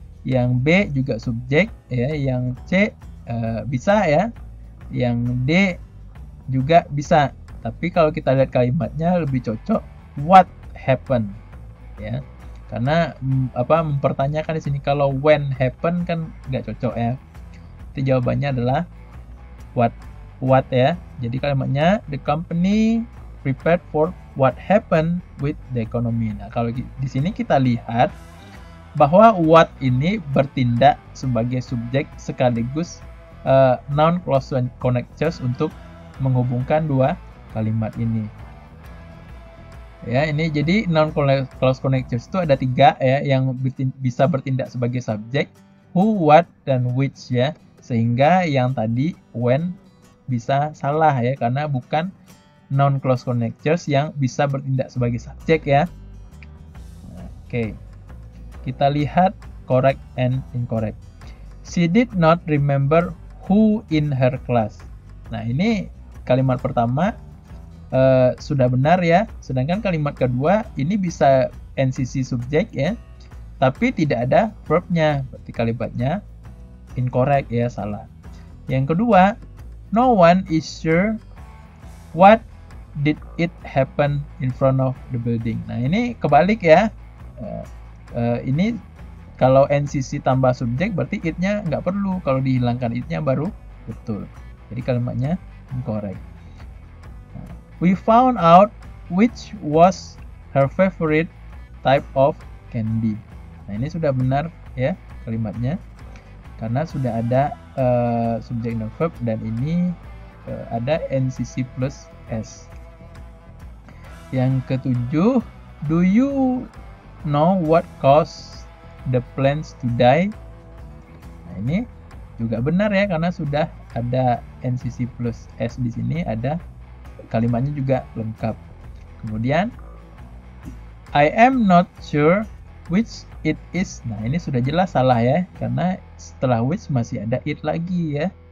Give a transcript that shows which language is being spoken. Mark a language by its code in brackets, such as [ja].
[id] Yang B juga subjek ya, yang C bisa ya, yang D juga bisa. Tapi kalau kita lihat kalimatnya lebih cocok [en] what happened [id] ya, karena mempertanyakan di sini. Kalau [en] when happen [id] kan nggak cocok ya. Jadi jawabannya adalah what ya. Jadi kalimatnya [en] the company prepared for what happened with the economy. [id] Nah, kalau di sini kita lihat bahwa what ini bertindak sebagai subjek sekaligus [en] noun clause connectors [id] untuk menghubungkan dua kalimat ini. Ya, ini jadi [en] noun clause connectors [id] itu ada 3 ya, yang bisa bertindak sebagai subjek, who, what, dan which ya. Sehingga yang tadi when bisa salah ya, karena bukan [en] noun clause connectors [id] yang bisa bertindak sebagai subjek ya. Oke. Kita lihat [en] correct and incorrect. She did not remember who in her class. [id] Nah, ini kalimat pertama sudah benar ya, sedangkan kalimat kedua ini bisa NCC subjek ya, tapi tidak ada verbnya, berarti kalimatnya incorrect ya, salah. Yang kedua, [en] no one is sure what did it happen in front of the building. [id] Nah, ini kebalik ya. Ini kalau NCC tambah subjek berarti it-nya nggak perlu, kalau dihilangkan it-nya baru betul. Jadi kalimatnya incorrect. [en] We found out which was her favorite type of candy. [id] Nah, ini sudah benar ya kalimatnya, karena sudah ada subjek dan verb, dan ini ada NCC plus S. Yang ketujuh, [en] do you know what caused the plants to die? [id] Nah, ini juga benar ya, karena sudah ada NCC plus S di sini, ada kalimatnya juga lengkap. Kemudian [en] I am not sure which it is. [id] Nah, ini sudah jelas salah ya, karena setelah which masih ada it lagi ya.